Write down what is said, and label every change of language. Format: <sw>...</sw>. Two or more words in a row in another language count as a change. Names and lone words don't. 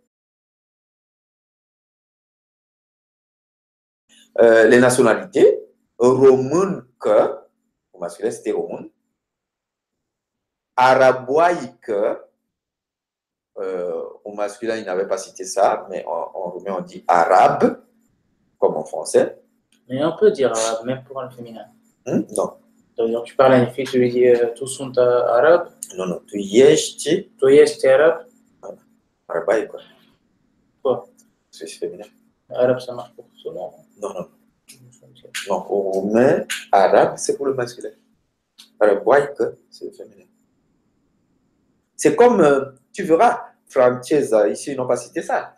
<fr>Les nationalités, romaine, au masculin c'était romaine, araboïque, au masculin il n'avait pas cité ça, mais en roumain on dit arabe, comme en français. Mais on peut dire arabe, même pour un féminin. Non. Donc, tu parles à une fille, tu lui dis tous sont arabes. Non, non,</fr> <ro>tu ești. Tu ești arabe.</ro> <fr>Arabaïque, quoi. Quoi? C'est féminin. Arabe, ça marche pour tout le monde. Non, non. Donc, au roumain, arabe, c'est pour le masculin. Arabaïque, c'est le féminin. C'est comme, tu verras, française, ici, ils n'ont pas cité ça.</fr>